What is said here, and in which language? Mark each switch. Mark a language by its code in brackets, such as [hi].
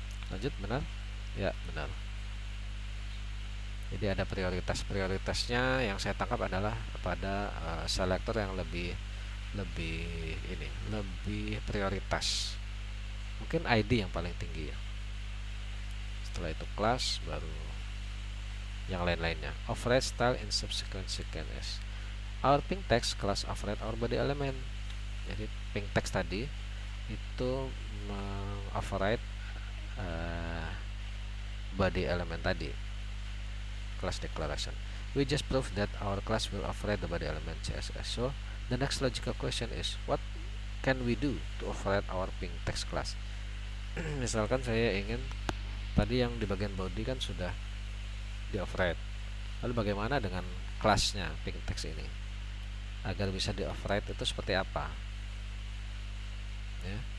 [id] Lanjut, benar? Ya, benar. Jadi ada prioritasnya yang saya tangkap adalah pada selektor yang lebih prioritas. Mungkin ID yang paling tinggi ya. Setelah itu kelas, baru yang lain-lainnya. [en] Override style in subsequent sequence. Our pink text class override our body element. [id] Jadi pink text tadi itu override body element tadi, class declaration. [en] We just proved that our class will override the body element CSS. So the next logical question is, what can we do to override our pink text class? [id] Misalkan saya ingin, tadi yang di bagian body kan sudah di override, lalu bagaimana dengan kelasnya pink text ini agar bisa di override itu seperti apa ya?